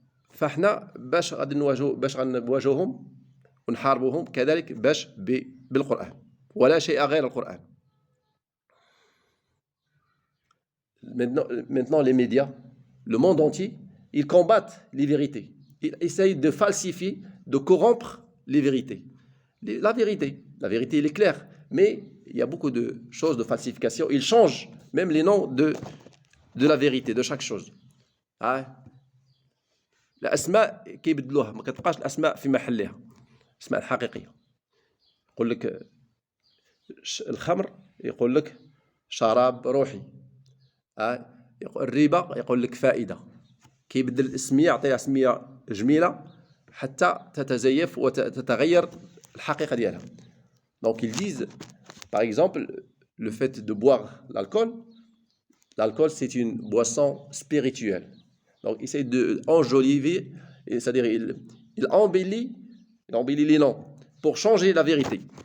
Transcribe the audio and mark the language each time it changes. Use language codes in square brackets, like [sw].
[ar] فاحنا باش غادي نواجههم ونحاربوهم كذلك بالقرآن، ولا شيء غير القرآن. [fr] Maintenant les médias, le monde entier, ils combattent les vérités. Ils essayent de falsifier, de corrompre les vérités. La vérité, elle est claire, mais il y a beaucoup de choses de falsification. Ils changent même les noms de la vérité, de chaque chose. [ar] الأسماء كيبدلوها، ما كتبقاش الأسماء في محلها، الأسماء الحقيقية. يقول لك الخمر، يقول لك شراب روحي. الربا يقول لك فائدة. كيبدل الاسمية، يعطيها اسمية جميلة حتى تتزيف وتتغير الحقيقة ديالها. [fr] Donc ils disent, par exemple, le fait de boire l'alcool c'est une boisson spirituelle. Donc il essaie d'enjoliver, c'est-à-dire il embellit les noms pour changer la vérité.